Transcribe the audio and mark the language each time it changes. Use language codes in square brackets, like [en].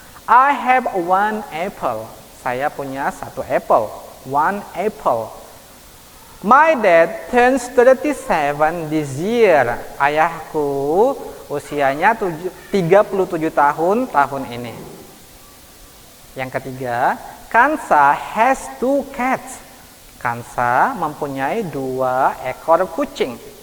[en] I have one apple. [id] Saya punya 1 apple. [en] One apple. My dad turns 37 this year. [id] Ayahku usianya 37 tahun ini. Yang ketiga, [en] Kansa has 2 cats. [id] Kansa mempunyai 2 ekor kucing.